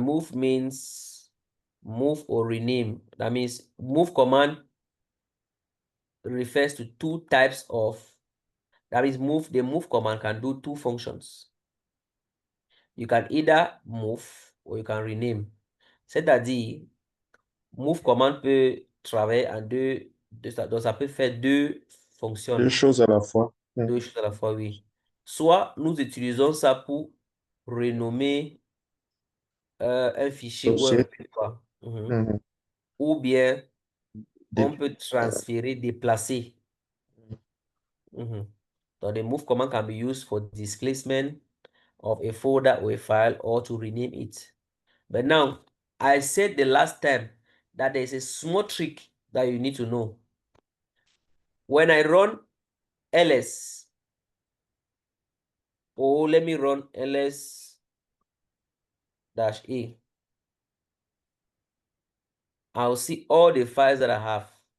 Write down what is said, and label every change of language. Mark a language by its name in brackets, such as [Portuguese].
[English] Move means move or rename. That means move command refers to two types of, that means the move command can do two functions. You can either move or you can rename. [French] C'est-à-dire, move command peut travailler en donc ça peut faire deux Deux fonctions, choses à la fois. deux choses à la fois, oui. Soit nous utilisons ça pour renommer un fichier ou un Dossier. répertoire. Mhm. Mhm. Ou bien on Des- peut transférer, déplacer. Mhm. [English] So the move command can be used for displacement of a folder or a file, or to rename it. But now, I said the last time that there's a small trick that you need to know. When I run ls, or let me run ls-a, I'll see all the files that I have.